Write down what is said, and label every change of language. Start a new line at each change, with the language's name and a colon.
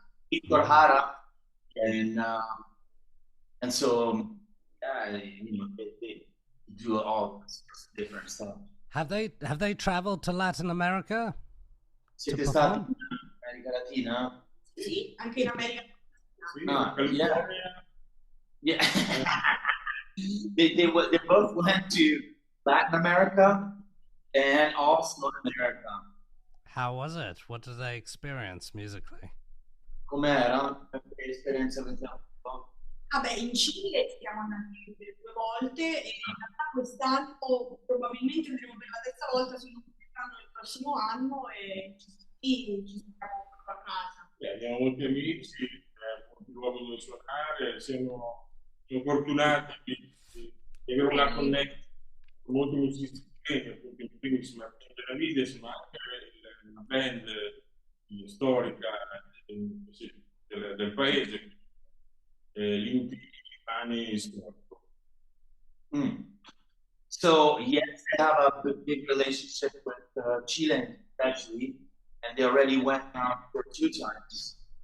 English: Victor Hara, and so they do all different stuff. Have they traveled to Latin America?
Italian: Siete stati in America Latina? Sì, anche in America
English: Latina. Yeah. They both went to Latin America and also America. How was it? What did they experience musically?
Italian: Com'era l'esperienza che abbiamo fatto? Vabbè, in Cile siamo andati per 2 volte e in realtà quest'anno probabilmente andremo per la 3ª volta, se non quest'anno il prossimo anno, e ci stiamo proprio a casa. Abbiamo molti amici, molti luoghi dove suonare, siamo fortunati di avere una connessione con molti musicisti, appunto in primis Martin Benavides, ma anche una band storica del paese, l'Inti Storico.
English: So yes, they have a big relationship with Chile, especially, and they already went out for 2 times.